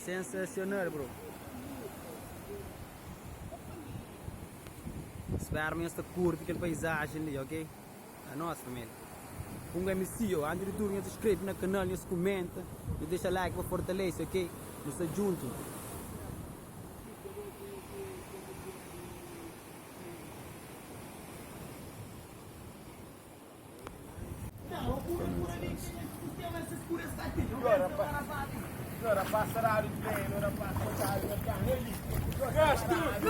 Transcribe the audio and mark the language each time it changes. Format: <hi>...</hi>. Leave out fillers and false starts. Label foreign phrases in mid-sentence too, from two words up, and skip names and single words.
<pt>Sensacional, bro. Espero que você curte aquele paisagem ali, ok? A nossa família. Com MC, ó. Antes de tudo, se inscreve no canal, se comenta. E deixa like para fortalecer, ok? Nós estamos juntos.</pt> <it>Ora passerà il treno, ora passa il Castro!</it>